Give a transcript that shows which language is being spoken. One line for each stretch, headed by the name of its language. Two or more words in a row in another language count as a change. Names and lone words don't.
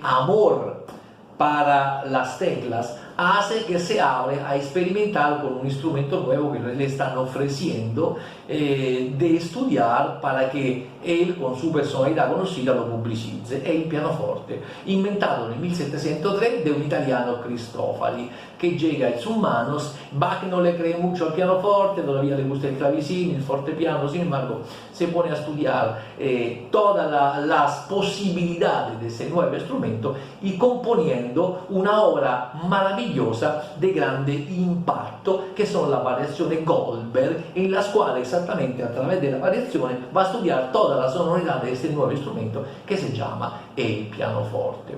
Spanish: amor para las teclas hace que se abre a experimentar con un instrumento nuevo que le están ofreciendo de estudiar para que él, con su personalidad conocida, lo publicice.
Italian: È il pianoforte, inventato nel 1703
Spanish: de un italiano Cristofari, que llega en sus manos. Bach no le cree mucho al pianoforte, todavía le gusta el clavecín, el fortepiano, sin embargo se pone a estudiar todas las posibilidades de ese nuevo instrumento y componiendo una obra maravillosa maravillosa de
Italian: grande impatto, che sono la variazione Goldberg,
Spanish: en la cual exactamente a través de
Italian: la variazione va a studiare
Spanish: toda la sonorità de este nuevo instrumento que se llama el pianoforte.